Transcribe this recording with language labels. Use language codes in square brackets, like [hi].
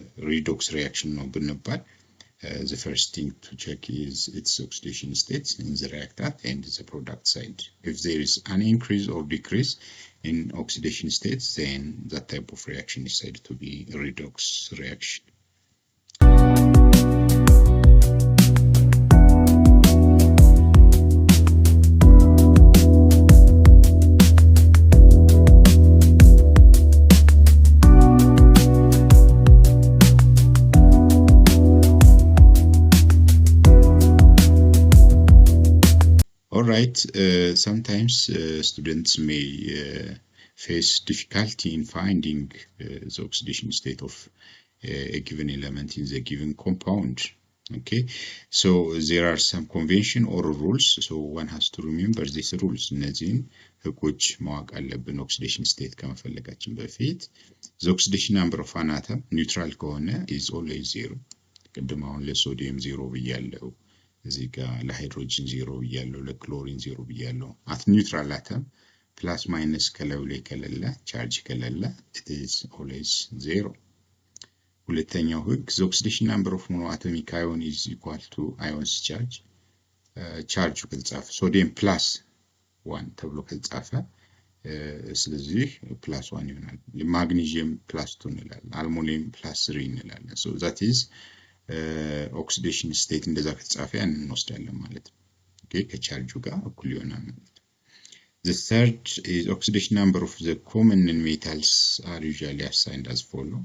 [en] ሪዶክስ ሪአክሽን ነው ብንባል the first thing to check is its oxidation states in the reactant and the product side. If there is an increase or decrease in oxidation states, then that type of reaction is said to be a redox reaction. Alright, sometimes students may face difficulty in finding the oxidation state of a given element in the given compound. Okay, so there are some convention or rules, so one has to remember these rules. [am] እነዚህን ህጎች ማወቅ አለብን oxidation state ከመፈለጋችን በፊት. [en] The oxidation number of an atom neutral ከሆነ is always 0. [am] ቅድም አሁን ለሶዲየም 0 ብያለሁ። እዚህ ጋር ለሃይድሮጅን 0 ብያለሁ፣ ለክሎሪን 0 ብያለሁ። at neutral atom plus minus ከላዩ ላይ ከሌለ ቻርጅ ከሌለ it is always 0. [en] ሁለተኛው ህግ the oxidation number of monoatomic ion is equal to ions charge. [am] ቻርጁ ከተጻፈ ሶዲየም plus 1 ተብሎ ከተጻፈ ስለዚህ plus 1 ይሆናል። ማግኒዚየም plus 2 እንላለን፣ አልሙኒየም plus 3 እንላለን። so that is oxidation state እንደዛ ከተጻፈ ያንን እንወስዳለን ማለት ነው። okay ከቻርጁ ጋር እኩል ይሆናል ማለት ነው። The third is oxidation number of the common metals are usually assigned as follow.